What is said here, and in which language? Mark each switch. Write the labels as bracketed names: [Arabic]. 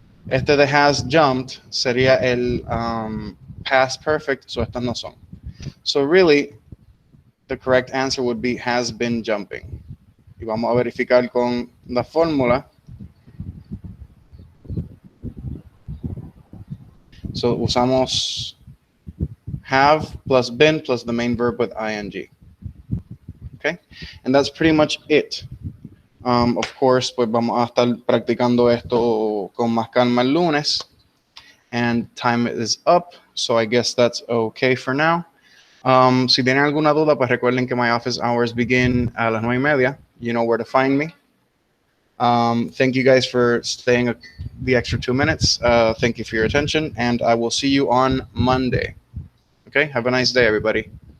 [Spanish] Este de has jumped sería el past perfect, so estas no son. So really, [English] the correct answer would be has been jumping. [Spanish] Y vamos a verificar con la fórmula. [English] So usamos have plus been plus the main verb with ing. Okay, and that's pretty much it. Of course, [Spanish] pues vamos a estar practicando esto con más calma el lunes. [English] And time is up, so I guess that's okay for now. [Spanish] Si tienen alguna duda, pues recuerden que [English] my office hours begin [Spanish] a las 9:30. [English] You know where to find me. Thank you guys for staying the extra 2 minutes. Thank you for your attention, and I will see you on Monday. Okay, have a nice day, everybody.